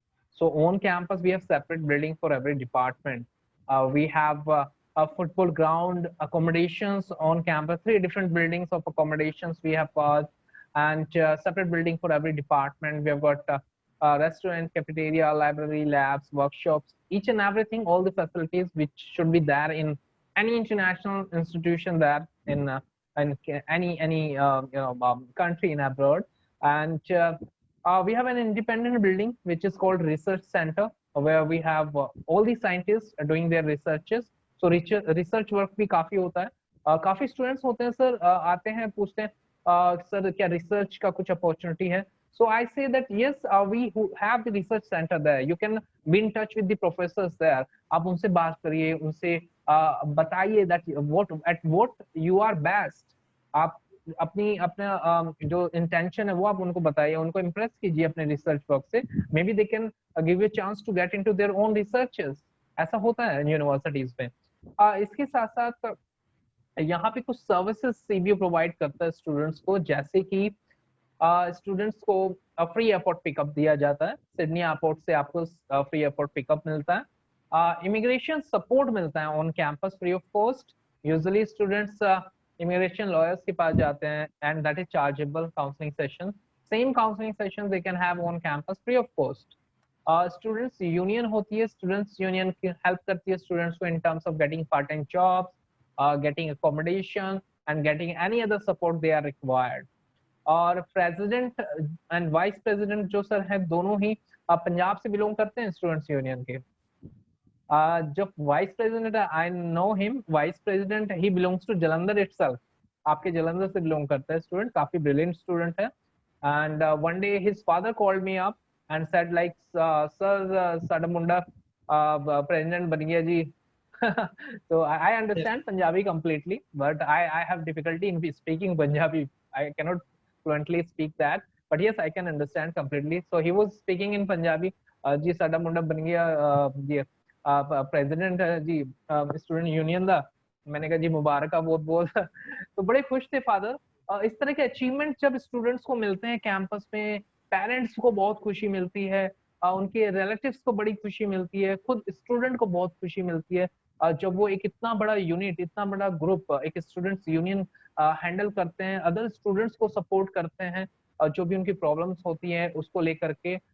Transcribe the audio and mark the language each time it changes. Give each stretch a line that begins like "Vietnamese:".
English: So on campus, we have separate building for every department. We have a football ground, accommodations on campus, 3 different buildings of accommodations we have got, and separate building for every department. We have got restaurant, cafeteria, library, labs, workshops, each and everything, all the facilities which should be there in any international institution there in any country in abroad. And we have an independent building which is called research center, where we have all the scientists doing their researches.
Hindi: So research work भी काफी होता है. काफी students होते हैं sir, आते हैं पूछते हैं सर क्या रिसर्च का कुछ अपॉर्चुनिटी है.
English: So I say that yes, we who have the research center there, you can be in touch with the professors there.
Hindi: आप उनसे बात करिए, उनसे बताइए
English: that what you are best.
Hindi: आप अपना जो इंटेंशन है वो आप उनको बताइए, उनको इम्प्रेस कीजिए अपने रिसर्च वर्क से.
English: May be they can give you chance to get into their own researches.
Hindi: ऐसा होता है यूनिवर्सिटीज में. इसके साथ साथ यहाँ पे कुछ सर्विसेज सीबीयू प्रोवाइड करता है स्टूडेंट्स को, जैसे कि स्टूडेंट्स को फ्री एयरपोर्ट पिकअप दिया जाता है. सिडनी एयरपोर्ट से आपको फ्री एयरपोर्ट पिकअप मिलता है. इमिग्रेशन सपोर्ट मिलता है on campus free of cost. Usually students immigration lawyers के पास जाते हैं,
English: and that is chargeable counseling session. Same counseling sessions they can have on campus free of cost. Students union
Hindi: होती है,
English: students union help
Hindi: करती है
English: students को in terms of getting part-time jobs, getting accommodation and getting any other support they are required.
Hindi: और president and vice president जो sir है दोनों ही पंजाब से belong करते हैं students union के.
English: जो vice president है, I know him, vice president he belongs to Jalandhar itself.
Hindi: आपके जलंधर से बिलोंग करता है स्टूडेंट, काफी ब्रिलियंट स्टूडेंट है.
English: and one day his father called me up and said like sir
Punjabi: साडा मुंडा प्रेसिडेंट बन गया जी.
English: So I understand Punjabi completely, but I have difficulty in speaking Punjabi. I cannot fluently speak that, but yes, I can understand completely. So he was speaking in Punjabi.
Punjabi: जी साडा मुंडा बन गया जी president है जी student union का.
Hindi: मैंने कहा जी मुबारक बहुत बहुत. तो बड़े खुश थे फादर. इस तरह के अचीवमेंट जब स्टूडेंट्स को मिलते हैं कैंपस में, पेरेंट्स को बहुत खुशी मिलती है, उनके रिलेटिव्स को बड़ी खुशी मिलती है, खुद स्टूडेंट को बहुत खुशी मिलती है जब वो एक इतना बड़ा यूनिट, इतना बड़ा ग्रुप, एक स्टूडेंट्स यूनियन हैंडल करते हैं, अदर स्टूडेंट्स को सपोर्ट करते हैं जो भी उनकी प्रॉब्लम्स होती हैं उसको लेकर के.